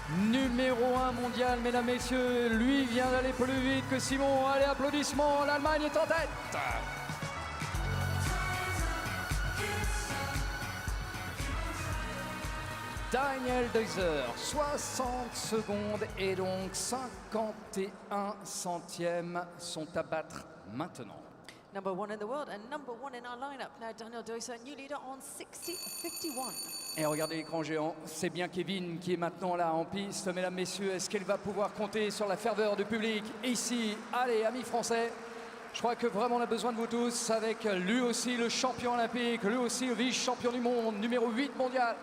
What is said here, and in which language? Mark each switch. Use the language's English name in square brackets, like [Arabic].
[French] Numéro 1 mondial, mesdames, messieurs. Lui vient d'aller plus vite que Simon. Allez, applaudissements. L'Allemagne est en tête. Daniel Deuser, 60 secondes et donc 51 centièmes sont à battre maintenant. [English] Number one in the world and number one in our lineup. Now Daniel Deuser, new leader on 60.51. [French] Et regardez l'écran géant, c'est bien Kevin qui est maintenant là en piste. Mesdames, messieurs, est-ce qu'elle va pouvoir compter sur la ferveur du public ici? Allez, amis français, je crois que vraiment on a besoin de vous tous avec lui aussi le champion olympique, lui aussi le vice-champion du monde, numéro 8 mondial.